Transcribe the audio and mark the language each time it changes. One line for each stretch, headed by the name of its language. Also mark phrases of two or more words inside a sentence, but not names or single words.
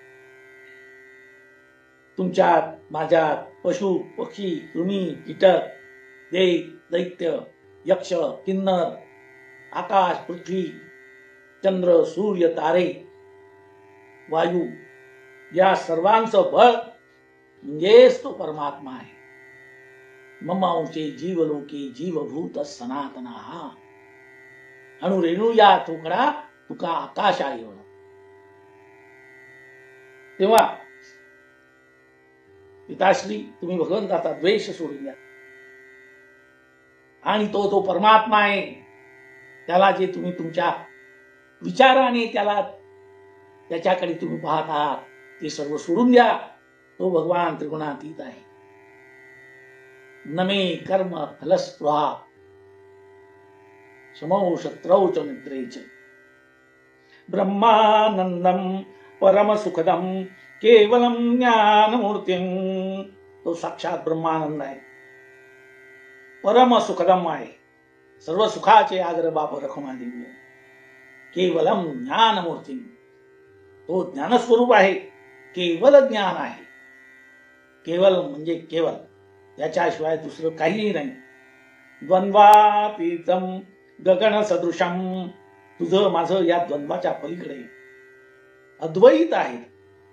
Marathi: तुमच्यात, माझ्यात, पशु पक्षी, कृमी, कीटक, देव, दैत्य, यक्ष, किन्नर, आकाश, पृथ्वी, चंद्र, सूर्य, तारे, वायू, या सर्वांचं बळ म्हणजेच तो परमात्मा आहे.
Sanskrit: ममांशे जीवलोके जीवभूत सनातना,
Marathi: अणुरेणू या तुकडा तुका आकाशा एवढा. तेव्हा पिताश्री, तुम्ही भगवंताचा द्वेष सोडून द्या आणि तो परमात्मा आहे, त्याला जे तुम्ही तुमच्या विचाराने त्याच्याकडे तुम्ही पाहत आहात ते सर्व सोडून द्या. तो भगवान त्रिगुणातीत आहे.
Sanskrit: नमे कर्म फलस्पृहा समौ शत्रौ च मित्रे च, ब्रह्मानंदम परम सुखदम केवलम ज्ञानमूर्तिम.
Marathi: तो साक्षात ब्रह्मानंद आहे,
Sanskrit: परम सुखदम
Marathi: आहे, सर्व सुखाचे आग्र बाप रखमा देवी.
Sanskrit: केवलम ज्ञानमूर्तिम,
Marathi: तो ज्ञानस्वरूप आहे, केवल ज्ञान आहे. केवल म्हणजे केवल, त्याच्याशिवाय दुसरं काहीही नाही.
Sanskrit: द्वंद्वातीतम गगन सदृशम,
Marathi: तुझं माझं या द्वंद्वाच्या पलीकडे अद्वैत आहे.